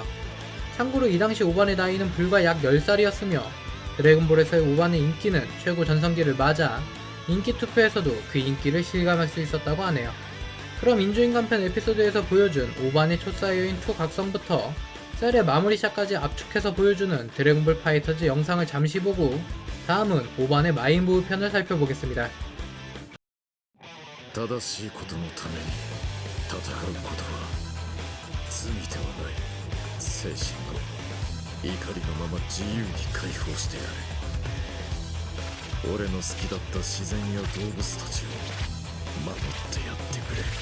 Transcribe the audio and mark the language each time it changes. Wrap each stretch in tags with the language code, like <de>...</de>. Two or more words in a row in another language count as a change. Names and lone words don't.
<ko>참고로 이 당시 오반의 나이는 불과 약 10살이었으며 드래곤볼에서의 오반의 인기는 최고 전성기를 맞아 인기 투표에서도 그 인기를 실감할 수 있었다고 하네요. 그럼 인조인간편 에피소드에서 보여준 오반의 초사이어인2 각성부터 셀의 마무리샷까지 압축해서 보여주는 드래곤볼 파이터즈 영상을 잠시 보고 다음은 오반의 마인부우 편을 살펴보겠습니다.</ko> <ja>正しいことのために戦うことは罪ではない。精神を怒りのまま自由に解放してやれ。俺の好きだった自然や動物たちを守ってやってくれ。</ja>